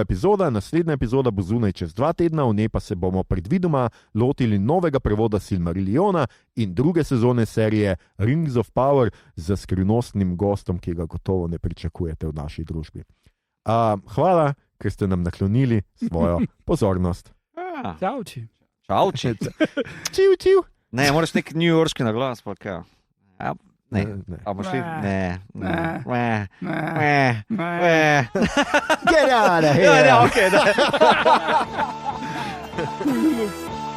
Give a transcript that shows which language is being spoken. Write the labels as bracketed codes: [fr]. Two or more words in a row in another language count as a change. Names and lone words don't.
[sl] epizoda, naslednja epizoda bo zunaj čez 2 tedna, v njej pa se bomo predvidoma lotili novega prevoda Silmarilliona in druge sezone serije Rings of Power z skrivnostnim gostom, ki ga gotovo ne pričakujete v naši družbi. Hvala, ker ste nam naklonili svojo pozornost. Čauči. Čauči. Čiv. Ne, moraš nek newyorški naglas, pa kaj. Ne. A boš šli? Ne. Ne. [en] Get out of here! [sl] Ja, ok, da.